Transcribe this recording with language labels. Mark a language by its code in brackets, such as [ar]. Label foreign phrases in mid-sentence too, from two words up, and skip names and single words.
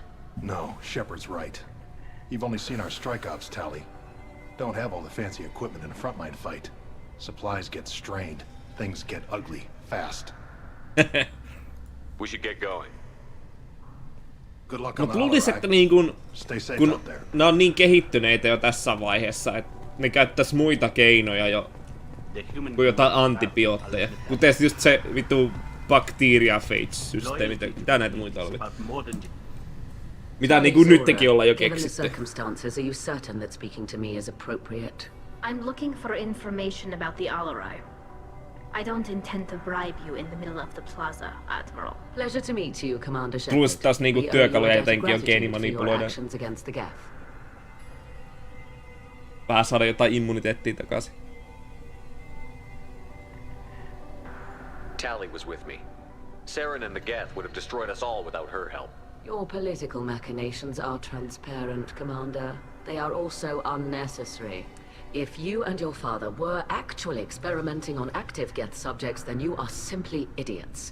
[en] No, Shepard's right. You've only seen our strike ops tally. Don't have all the fancy equipment in a frontline fight. Supplies get strained. Things get ugly, fast. We should get going. Good luck [fi] No [en] on the [fi] luulis, että kun ne on niin kehittyneitä jo tässä vaiheessa, että ne käyttäis muita keinoja jo kuin jotain antibiootteja. Kuten just se vitu bakteriaphage-systeemi, mitä näitä muita oli? Mitä niinku nytkin ollaan jo keksitty. [en] Circumstances, are you certain that speaking to me is appropriate? I'm looking for information about the Alarai. I don't intend to bribe you in the middle of the plaza, Admiral. Pleasure to meet you, Commander Shepard. [fi] Plus taas niinku työkaluja jotenkin on geenimanipuloida. Vähän saada jotain immuniteettia takaisin. [en] Tali was with me. Saren and the Geth would have destroyed us all without her help. Your political machinations are transparent, Commander. They are also unnecessary. If you and your father were actually experimenting on active Geth subjects, then you are simply idiots.